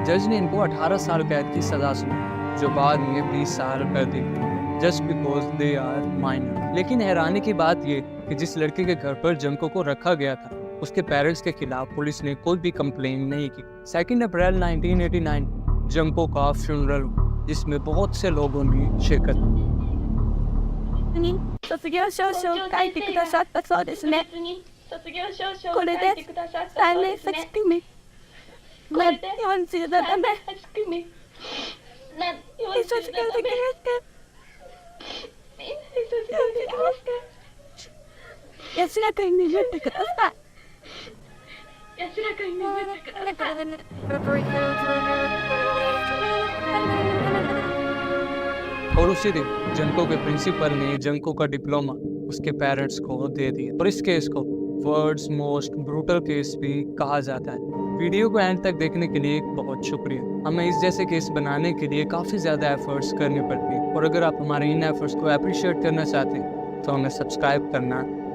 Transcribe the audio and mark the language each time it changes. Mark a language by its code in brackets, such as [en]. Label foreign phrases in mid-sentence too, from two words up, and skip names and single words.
[hi] जज ने इनको 18 साल कैद की सजा सुनाई जो बाद में 20 साल कर दी, [en] just because they are minor. [hi] लेकिन हैरानी की बात ये कि जिस लड़के के घर पर जंको को रखा गया था उसके पेरेंट्स के खिलाफ पुलिस ने कोई भी कंप्लेन नहीं की। 2 अप्रैल 1989 जंको का फ्यूनरल जिसमें बहुत से लोगों ने शिरकत की। [ja] 卒業証書を書いてくださったそうですね。卒業証書をこれで書いてくださった 3 そう年ですね。 8組。これで 47 3 名。年8組。なん卒業できま 47名。した。みんなで卒業できました。安らかに眠ってください。安らかに眠ってください。 [hi] और उसी दिन जंको के प्रिंसिपल ने जंको का डिप्लोमा उसके पेरेंट्स को दे दिया और इस केस को [en] world's most brutal case [hi] भी कहा जाता है। वीडियो को एंड तक देखने के लिए बहुत शुक्रिया। हमें इस जैसे केस बनाने के लिए काफ़ी ज़्यादा एफर्ट्स करने पड़ते हैं और अगर आप हमारे इन एफर्ट्स को अप्रिशिएट करना चाहते हैं तो हमें सब्सक्राइब करना ना भूलिएगा।